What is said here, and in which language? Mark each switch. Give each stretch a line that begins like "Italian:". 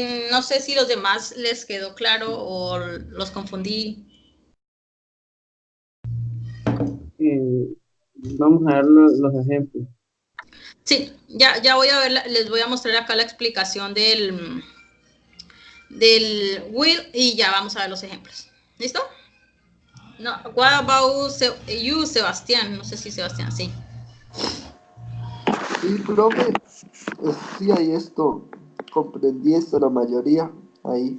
Spanish: No sé si los demás les quedó claro o los confundí. Vamos a ver los ejemplos. Sí, ya voy a ver, les voy a mostrar acá la explicación del will y ya vamos a ver los ejemplos. ¿Listo?
English: No, what about you, Sebastián?
Spanish: No sé si Sebastián, sí. Sí, profe, sí, ahí esto, comprendí esto, la mayoría, ahí.